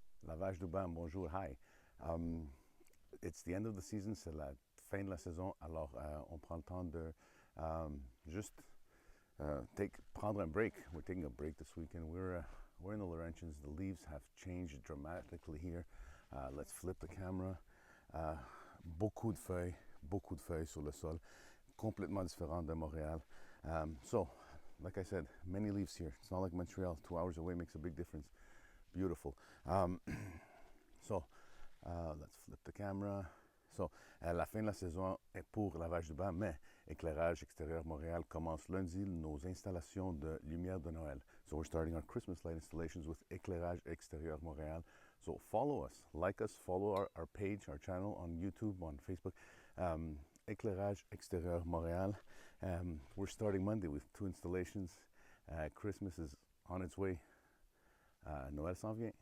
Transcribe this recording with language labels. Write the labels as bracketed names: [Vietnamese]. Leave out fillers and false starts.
[French] Lavage du Bain, bonjour, hi. [English] It's the end of the season, [French] c'est la fin de la saison, alors on prend le temps de juste prendre un break. [English] We're taking a break this weekend. We're in the Laurentians. The leaves have changed dramatically here. Let's flip the camera. [French] Beaucoup de feuilles sur le sol, complètement différent de Montréal. [English] So, like I said, many leaves here. It's not like Montreal. 2 hours away makes a big difference. Beautiful. Let's flip the camera. [French] La fin de la saison est pour Lavage du Bain, mais Éclairage Extérieur Montréal commence lundi nos installations de lumière de Noël. [English] So we're starting our Christmas light installations with Éclairage Extérieur Montréal. So follow us, like us, follow our page, our channel on YouTube, on Facebook. [French] Éclairage Extérieur Montréal. [English] We're starting Monday with 2 installations. Christmas is on its way. [French] Noël s'en vient.